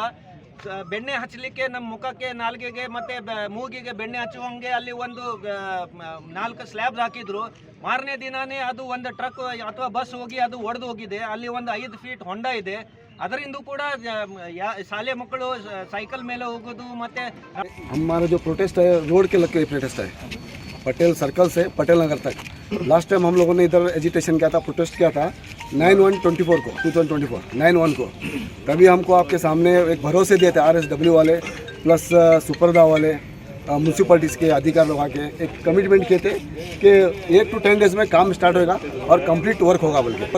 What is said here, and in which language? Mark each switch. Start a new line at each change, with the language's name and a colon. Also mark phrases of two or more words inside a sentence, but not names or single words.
Kannada: ಬೆಣ್ಣೆ ಹಚ್ಚಲಿಕ್ಕೆ ನಮ್ಮ ಮುಖಕ್ಕೆ, ನಾಲ್ಗೆಗೆ ಮತ್ತು ಮೂಗಿಗೆ ಬೆಣ್ಣೆ ಹಚ್ಚುವಂಗೆ ಅಲ್ಲಿ ಒಂದು 4 ಸ್ಲ್ಯಾಬ್ಸ್ ಹಾಕಿದ್ರು. ಮಾರನೇ ದಿನಾನೇ ಅದು ಒಂದು ಟ್ರಕ್ ಅಥವಾ ಬಸ್ ಹೋಗಿ ಅದು ಒಡೆದು ಹೋಗಿದೆ. ಅಲ್ಲಿ ಒಂದು 5 ಫೀಟ್ ಹೊಂಡ ಇದೆ. ಅದರಿಂದ ಕೂಡ ಶಾಲೆ ಮಕ್ಕಳು ಸೈಕಲ್ ಮೇಲೆ ಹೋಗೋದು. ಮತ್ತು
Hindi: हमारा जो प्रोटेस्ट है रोड के लग के प्रोटेस्ट है, पटेल सर्कल से पटेल नगर तक.
English: last time
Hindi: हम लोगों ने इधर एजिटेशन किया था, प्रोटेस्ट किया था 9/1/24 को, 2024 9/1 को. तभी हमको आपके सामने एक भरोसे दिए थे RSW वाले प्लस सुपरदा वाले म्यूनसिपलिटीज़ के अधिकारी लोग आके एक कमिटमेंट किए थे कि
English: 8 to 10 days
Hindi: में काम स्टार्ट होगा और
English: complete work
Hindi: होगा बोल के.